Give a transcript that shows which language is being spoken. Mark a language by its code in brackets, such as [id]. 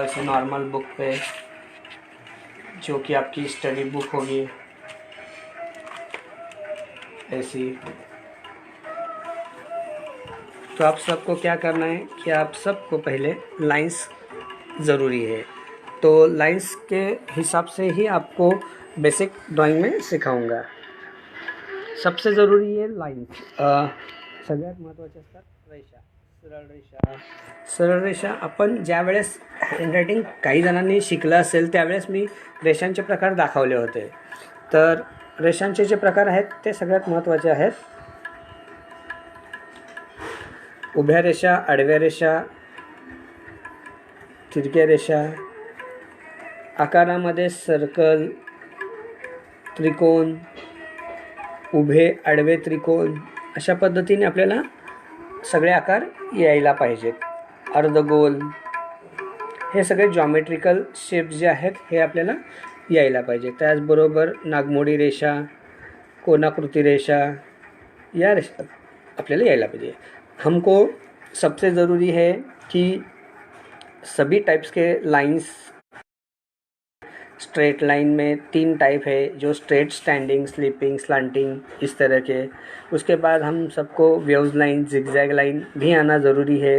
[hi] ऐसे normal book पे जो कि आपकी स्टडी बुक होगी ऐसी। तो आप सबको क्या करना है कि आप सबको पहले लाइंस ज़रूरी है। तो लाइंस के हिसाब से ही आपको बेसिक ड्राइंग में सिखाऊंगा। सबसे ज़रूरी है लाइंस। [mr] सगळ्यात महत्त्वाचे असतात रेषा, सरळ रेषा। आपण ज्या वेळेस हँडरायटिंग काही जणांनी शिकलं असेल त्यावेळेस मी रेषांचे प्रकार दाखवले होते। तर रेषांचे जे प्रकार आहेत ते सगळ्यात महत्त्वाचे आहेत। उभ्या रेषा, आडव्या रेषा, तिरक्या रेषा, आकारामध्ये सर्कल, त्रिकोण, उभे आडवे त्रिकोण, अशा पद्धतीने आपल्याला सगळे आकार यायला पाहिजेत। अर्धगोल, हे सगळे जॉमेट्रिकल शेप्स जे आहेत हे आपल्याला यायला पाहिजे। त्याचबरोबर नागमोडी रेषा, कोणाकृती रेषा, या रेषा आपल्याला यायला पाहिजे। [hi] हमको सबसे ज़रूरी है कि सभी टाइप्स के लाइंस, स्ट्रेट लाइन में 3 टाइप है, जो स्ट्रेट, स्टैंडिंग, स्लीपिंग, स्लांटिंग, इस तरह के। उसके बाद हम सबको वेव्स लाइन, जिगजैग लाइन भी आना ज़रूरी है।